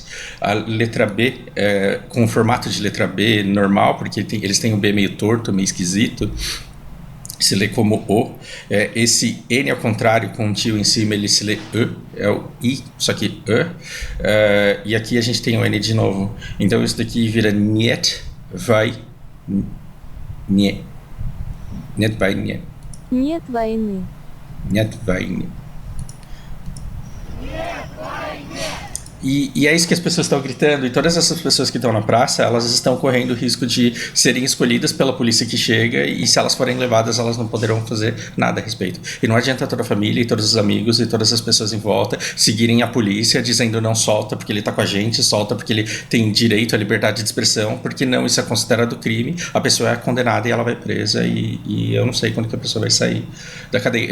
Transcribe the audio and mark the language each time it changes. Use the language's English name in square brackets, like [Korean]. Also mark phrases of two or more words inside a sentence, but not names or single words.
[Portuguese] A letra B, com o formato de letra B normal, porque eles têm o B meio torto, meio esquisito, se lê como O. Esse N ao contrário, com um tio em cima, ele se lê E, é o I, só que E. E aqui a gente tem o N de novo. Então isso daqui vira niet, vai, nie. [Russian] Нет войны. Нет войны. Нет войны. [Portuguese] E é isso que as pessoas estão gritando, e todas essas pessoas que estão na praça, elas estão correndo o risco de serem escolhidas pela polícia que chega, e se elas forem levadas, elas não poderão fazer nada a respeito. E não adianta toda a família, e todos os amigos, e todas as pessoas em volta seguirem a polícia dizendo não, solta porque ele está com a gente, solta porque ele tem direito à liberdade de expressão, porque não, isso é considerado crime, a pessoa é condenada e ela vai presa, e eu não sei quando que a pessoa vai sair da cadeia.